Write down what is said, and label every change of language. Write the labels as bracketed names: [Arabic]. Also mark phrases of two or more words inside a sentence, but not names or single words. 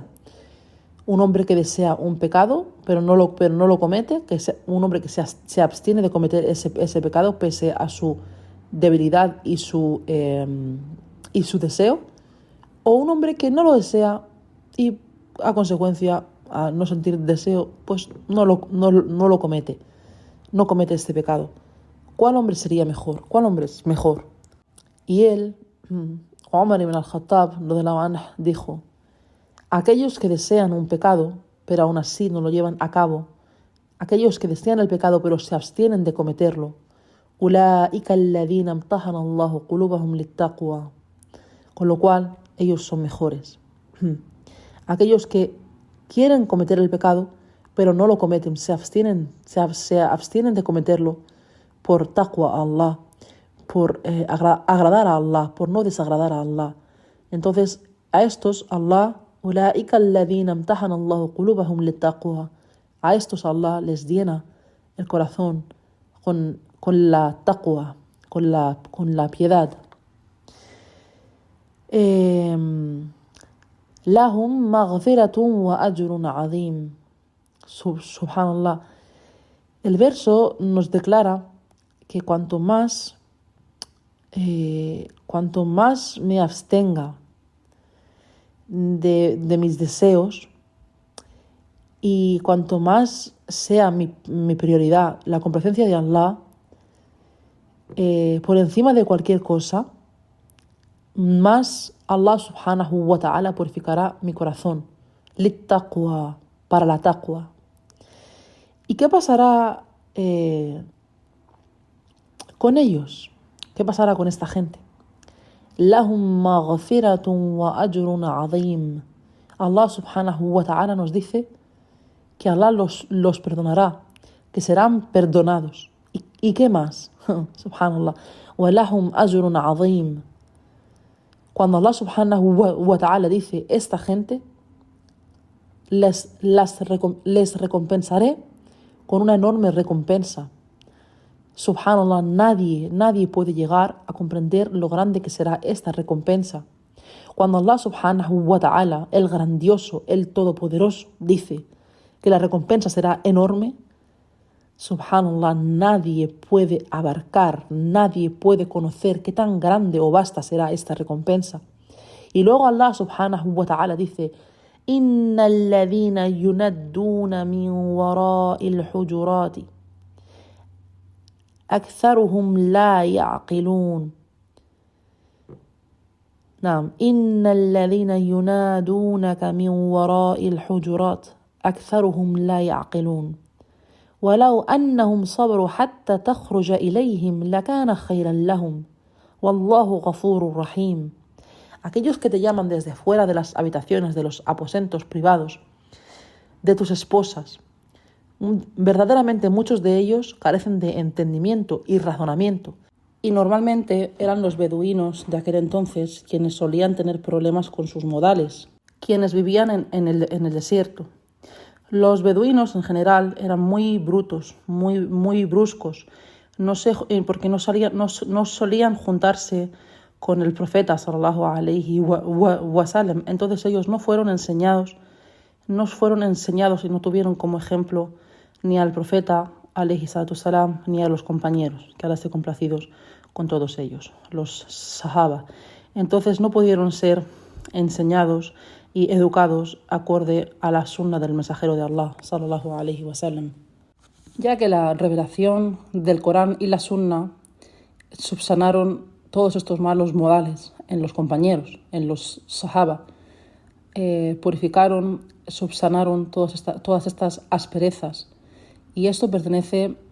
[Spanish] Un hombre que desea un pecado, pero no lo comete, un hombre que se abstiene de cometer ese pecado pese a su debilidad y su deseo. O un hombre que no lo desea y a consecuencia, a no sentir deseo, pues no lo comete. No comete este pecado. ¿Cuál hombre sería mejor? ¿Cuál hombre es mejor? Y él, Omar ibn al-Khattab, dijo: aquellos que desean un pecado, pero aún así no lo llevan a cabo, aquellos que desean el pecado pero se abstienen de cometerlo, [Arabic] أولئك الذين امتحن الله قلوبهم للتقوى. [Spanish] Con lo cual, ellos son mejores. Aquellos que quieren cometer el pecado, pero no lo cometen, se abstienen de cometerlo por taqwa a Allah, por agradar a Allah, por no desagradar a Allah. Entonces, a estos Allah, [Arabic] أولئك الذين امتحن الله قلوبهم للتقوى, [Spanish] a estos Allah les llena el corazón con la taqwa, con la piedad. [Arabic] لهم مغفرة وأجر عظيم. [Spanish] Subhanallah. El verso nos declara que cuanto más me abstenga de mis deseos, y cuanto más sea mi prioridad la complacencia de Allah, por encima de cualquier cosa, más Allah [Arabic] سبحانه وتعالى [Spanish] purificará mi corazón. Littaqwa, para la taqwa. ¿Y qué pasará con ellos? ¿Qué pasará con esta gente? [Arabic] لهم مغفرة وأجر عظيم. [Spanish] Allah [Arabic] سبحانه وتعالى [Spanish] nos dice que Allah los perdonará, que serán perdonados. ¿Y qué más? [Arabic] سبحان الله. ولهم أجر عظيم. [Spanish] Cuando Allah [Arabic] سبحانه وتعالى [Spanish] dice esta gente, les recompensaré con una enorme recompensa. Subhanallah, nadie puede llegar a comprender lo grande que será esta recompensa. Cuando Allah [Arabic] سبحانه وتعالى, [Spanish] el grandioso, el todopoderoso, dice que la recompensa será enorme, subhanallah, nadie puede abarcar, nadie puede conocer qué tan grande o vasta será esta recompensa. Y luego [Arabic] الله سبحانه وتعالى dice: إن الذين ينادون من وراء الحجرات أكثرهم لا يعقلون. نعم، إن الذين ينادونك من وراء الحجرات أكثرهم لا يعقلون. ولو أنهم صبروا حتى تخرج إليهم لكان خيرا لهم والله غفور رحيم. [Spanish] Aquellos que te llaman desde fuera de las habitaciones, de los aposentos privados, de tus esposas, verdaderamente muchos de ellos carecen de entendimiento y razonamiento. Y normalmente eran los beduinos de aquel entonces quienes solían tener problemas con sus modales, quienes vivían en el desierto. Los beduinos en general eran muy brutos, muy bruscos, porque no solían juntarse con el profeta [Arabic] صلى الله عليه وسلم. [Spanish] Entonces ellos no fueron enseñados y no tuvieron como ejemplo ni al profeta [Arabic] عليه الصلاة والسلام [Spanish] ni a los compañeros, que ahora estén complacidos con todos ellos, los sahaba. Entonces no pudieron ser enseñados y educados acorde a la sunna del mensajero de Allah [Arabic] صلى الله عليه وسلم, [Spanish] ya que la revelación del Corán y la sunna subsanaron todos estos malos modales en los compañeros, en los sahaba, purificaron, subsanaron todas estas asperezas, y esto pertenece,